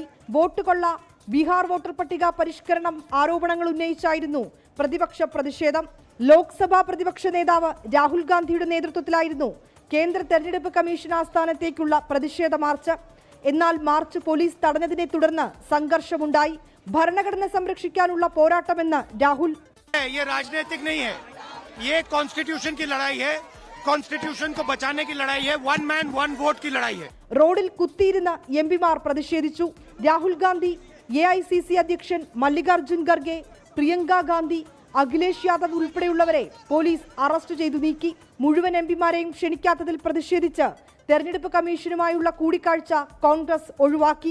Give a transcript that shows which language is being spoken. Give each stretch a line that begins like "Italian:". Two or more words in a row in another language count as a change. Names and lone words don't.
Malayalam: വോട്ട് കൊള്ള, ബീഹാർ വോട്ടർ പട്ടിക പരിഷ്കരണം ആരോപണങ്ങൾ ഉന്നയിച്ചായിരുന്നു പ്രതിപക്ഷ പ്രതിഷേധം. ലോക്സഭാ പ്രതിപക്ഷ നേതാവ് രാഹുൽ ഗാന്ധിയുടെ നേതൃത്വത്തിലായിരുന്നു കേന്ദ്ര തെരഞ്ഞെടുപ്പ് കമ്മീഷൻ ആസ്ഥാനത്തേക്കുള്ള പ്രതിഷേധ മാർച്ച്. എന്നാൽ മാർച്ച് പോലീസ് തടഞ്ഞതിനെ തുടർന്ന് സംഘർഷമുണ്ടായി. ഭരണഘടന സംരക്ഷിക്കാനുള്ള പോരാട്ടമെന്ന് രാഹുൽ.
Hindi: ये राजनीतिक नहीं है, ये कॉन्स्टिट्यूशन की लड़ाई है, कॉन्स्टिट्यूशन को बचाने की लड़ाई है,
English: one man one vote
Hindi: की लड़ाई है.
Malayalam: റോഡിൽ കുത്തിയിരുന്ന എംപിമാർ പ്രതിഷേധിച്ചു. രാഹുൽ ഗാന്ധി, AICC അധ്യക്ഷൻ മല്ലികാർജുൻ ഖർഗെ, പ്രിയങ്ക ഗാന്ധി, അഖിലേഷ് യാദവ് ഉൾപ്പെടെയുള്ളവരെ പോലീസ് അറസ്റ്റ് ചെയ്തു നീക്കി. മുഴുവൻ എംപിമാരെയും ക്ഷണിക്കാത്തതിൽ പ്രതിഷേധിച്ച് തെരഞ്ഞെടുപ്പ് കമ്മീഷനുമായുള്ള കൂടിക്കാഴ്ച കോൺഗ്രസ് ഒഴിവാക്കി.